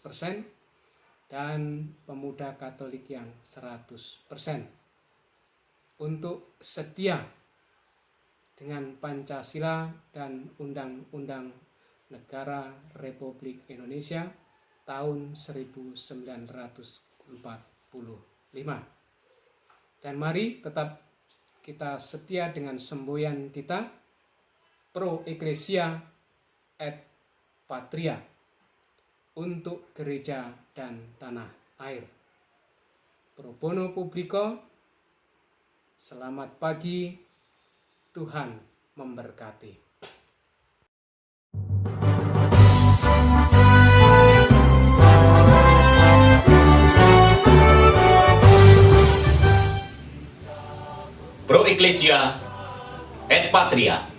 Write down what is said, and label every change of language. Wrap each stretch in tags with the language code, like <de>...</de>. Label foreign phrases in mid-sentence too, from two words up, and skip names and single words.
<id>dan pemuda Katolik yang 100%, untuk setia dengan Pancasila dan Undang-Undang Negara Republik Indonesia tahun 1945. Dan mari tetap kita setia dengan semboyan kita,</id> <la>Pro Ecclesia et Patria,</la> <id>untuk gereja dan tanah air.</id> <la>Pro bono publico,</la> <id>selamat pagi, Tuhan memberkati.</id> <la>Pro Ecclesia et Patria.</la>